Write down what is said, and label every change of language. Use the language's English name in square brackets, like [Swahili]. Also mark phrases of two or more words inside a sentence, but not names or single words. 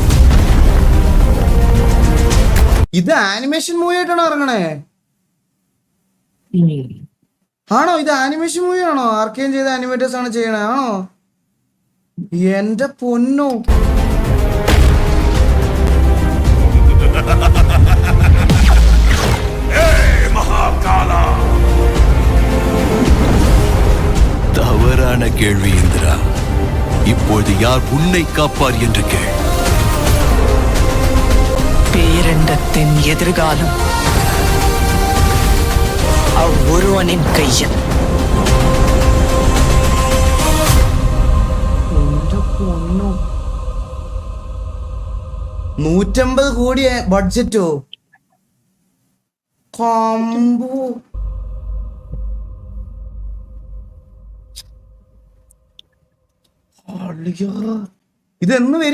[Malayalam] ഇത് [English] animation movie [Malayalam] ആയിട്ടാണോ ഇറങ്ങണേ? ആണോ? ഇത് [English] animation movie [Malayalam] ആണോ? ആർക്കെയും ചെയ്ത ആനിമേറ്റേഴ്സ് ആണ് ചെയ്യണേ? ആണോ? എന്റെ പൊന്നോ, [Tamil] தவறான கேள்வி இந்திரா. இப்பொழுது யார் உன்னை காப்பார் என்று கேள். பேரண்டத்தின் எதிர்காலம் அவ்வொருவனின் கையில். [Malayalam] എന്റെ പൊന്നോ, 150 കോടി ബഡ്ജറ്റോ? കോംബോ ഇതെന്ന് വരും?